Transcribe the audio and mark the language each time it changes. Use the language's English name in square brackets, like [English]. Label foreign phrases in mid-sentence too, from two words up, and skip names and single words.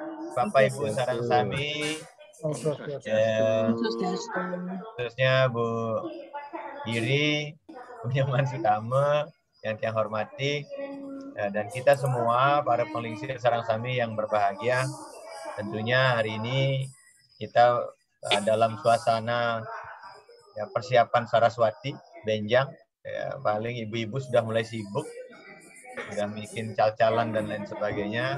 [Indonesian] Bapak Ibu Sarang Sami, khususnya Bu Diri, Bu Nyoman Sutama yang saya hormati, dan kita semua para penglingsir Sarang Sami yang berbahagia. Tentunya hari ini kita dalam suasana ya, persiapan Saraswati, Benjang, ya, paling ibu-ibu sudah mulai sibuk, sudah bikin cal-calan dan lain sebagainya.